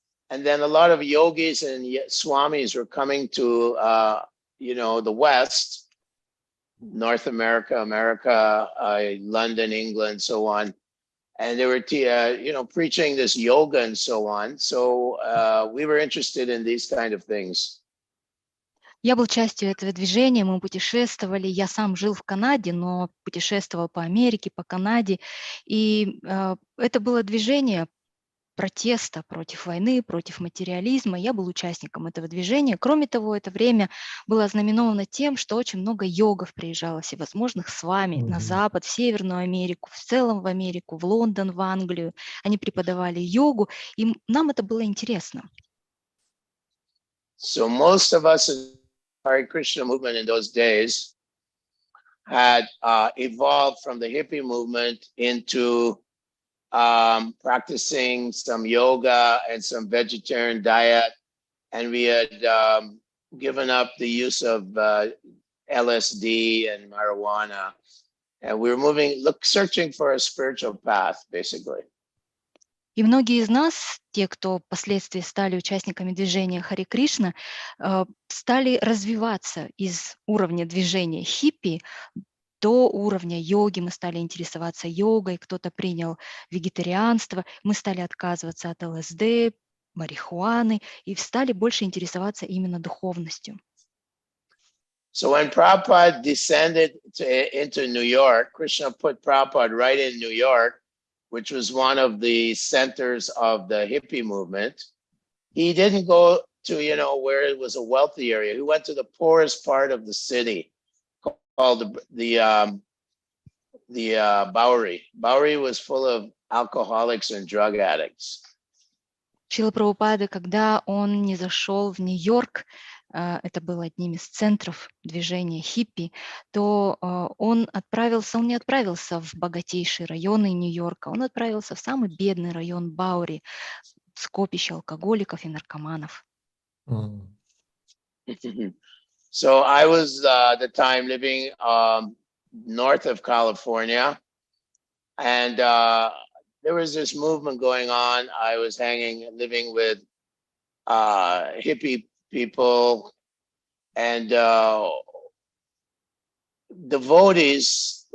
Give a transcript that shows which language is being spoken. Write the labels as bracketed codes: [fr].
[en] And then a lot of yogis and swamis were coming to, the West, North America, London, England, so on. And they were, preaching this yoga and so on. So we were interested in these kind of things. [ru] Я был частью этого движения, мы путешествовали, я сам жил в Канаде, но путешествовал по Америке, по Канаде, и это было движение протеста против войны, против материализма. Я был участником этого движения. Кроме того, это время было ознаменовано тем, что очень много йогов приезжало всевозможных с вами на Запад, в Северную Америку, в целом в Америку, в Лондон, в Англию. Они преподавали йогу, и нам это было интересно. [en] So most of us in the Hare Krishna movement in those days had evolved from the hippie movement into practicing some yoga and some vegetarian diet. And we had given up the use of LSD and marijuana. And we were searching for a spiritual path, basically. [ru] И многие из нас, те, кто впоследствии стали участниками движения Харе Кришна, стали развиваться из уровня движения хиппи до уровня йоги. Мы стали интересоваться йогой, кто-то принял вегетарианство, мы стали отказываться от ЛСД, марихуаны и стали больше интересоваться именно духовностью. [en] So when Prabhupada descended into New York, Krishna put Prabhupada right in New York, which was one of the centers of the hippie movement. He didn't go to, where it was a wealthy area. He went to the poorest part of the city called the Bowery. Bowery was full of alcoholics and drug addicts. [ru] Шрила Прабхупады, когда он не зашел в Нью-Йорк, это был одним из центров движения хиппи, то он не отправился в богатейшие районы Нью-Йорка, он отправился в самый бедный район Баури, скопище алкоголиков и наркоманов. [en] So I was at the time living north of California, and there was this movement going on. I was living with hippie people and devotees.